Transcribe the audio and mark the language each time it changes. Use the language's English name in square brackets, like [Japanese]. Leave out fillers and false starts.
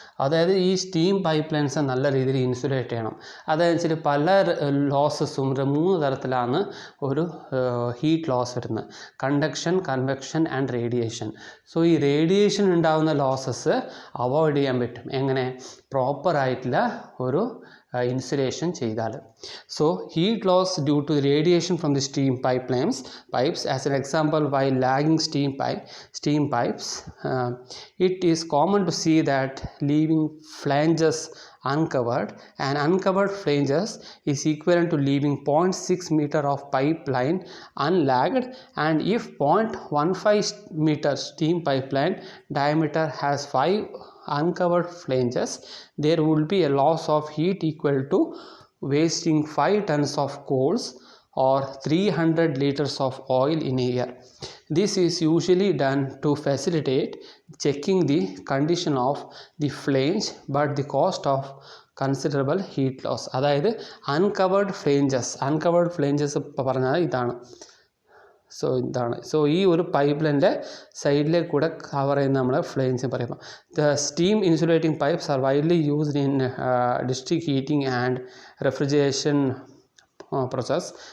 [Malayalam] അതായത് ഈ steam pipe lines നല്ല രീതിയിൽ ഇൻസുലേറ്റ് ചെയ്യണം. അതായത് പല ലോസസും 3 തരത്തിലാണ് ഒരു ഹീറ്റ് ലോസ് വരുന്നത്: conduction, convection and radiation. So ഈ റേഡിയേഷൻ ഉണ്ടാകുന്ന ലോസസ് അവോയ്ഡ് ചെയ്യാൻ പറ്റും. എങ്ങനെ? പ്രോപ്പറായിട്ടുള്ള ഒരു insulation ചെയ്താൽ. [English] So heat loss due to the radiation from the steam pipes as an example, while lagging steam pipes, it is common to see that leaving flanges uncovered, and uncovered flanges is equivalent to leaving 0.6 meter of pipeline unlagged, and if 0.15 meter steam pipeline diameter has 5 uncovered flanges, there will be a loss of heat equal to wasting 5 tons of coals or 300 liters of oil in a year. This is usually done to facilitate checking the condition of the flange, but the cost of considerable heat loss. [Malayalam] അതായത് uncovered flanges പറഞ്ഞാൽ ഇതാണ്. So ഈ ഒരു pipe ലൈൻ്റെ സൈഡിലേക്ക് കൂടെ cover ചെയ്യുന്ന നമ്മൾ flames പറയുമ്പോൾ [English] The steam insulating pipes are widely used in district heating and refrigeration process.